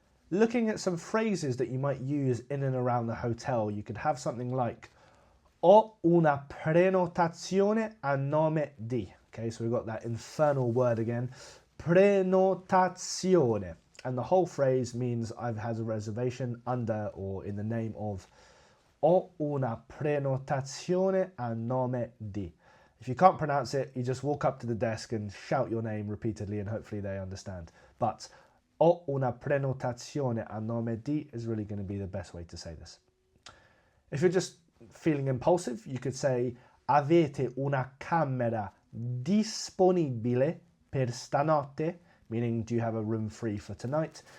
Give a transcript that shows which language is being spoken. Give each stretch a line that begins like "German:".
English: Looking at some phrases that you might use in and around the hotel, you could have something like
Italian: ho una prenotazione a nome di.
English: Okay, so we've got that infernal word again, prenotazione. And the whole phrase means I've had a reservation under or in the name of.
Italian: Ho una prenotazione a nome di.
English: If you can't pronounce it, you just walk up to the desk and shout your name repeatedly and hopefully they understand. But
Italian: ho una prenotazione a nome di
English: is really going to be the best way to say this. If you're just feeling impulsive, you could say
Italian: avete una camera disponibile per stanotte,
English: meaning do you have a room free for tonight?